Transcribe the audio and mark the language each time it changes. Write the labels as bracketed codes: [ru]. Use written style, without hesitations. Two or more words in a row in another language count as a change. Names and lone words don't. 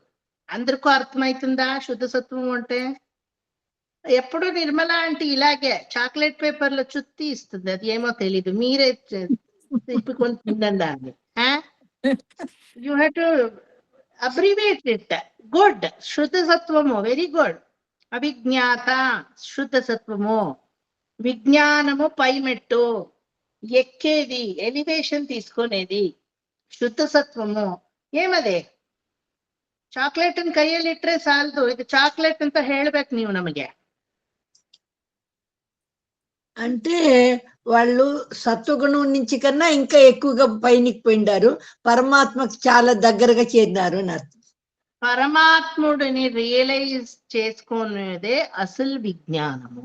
[te] అందరికీ అర్థమవుతుందా శుద్ధ సత్వము అంటే? ఎప్పుడు నిర్మల అంటే ఇలాగే చాక్లెట్ పేపర్ లో చుత్తి ఇస్తుంది, అది ఏమో తెలీదు, మీరే తిప్పుకొని తిందండి దాన్ని. [en] You have to abbreviate it. Good. [te] శుద్ధ సత్వము, [en] very good. [te] అవిజ్ఞాత శుద్ధ సత్వము. విజ్ఞానము పైమెట్టు, ఎక్కేది, ఎలివేషన్ తీసుకునేది. [kn] ಶುದ್ಧ ಸತ್ವము ಏಮದೆ? ಚಾಕ್ಲೇಟ್ ಕೈಯಲ್ಲಿ ಇಟ್ರೆ ಸಾಲದು, ಇದು ಚಾಕ್ಲೇಟ್ ಅಂತ ಹೇಳ್ಬೇಕು ನೀವು ನಮಗೆ. [te] అంటే వాళ్ళు సత్వగుణం నుంచి కన్నా ఇంకా ఎక్కువగా పైనికి పోయిండారు, పరమాత్మకు చాలా దగ్గరగా చేరినారు అని అర్థం. పరమాత్ముడిని రియలైజ్ చేసుకునేదే అసలు విజ్ఞానము.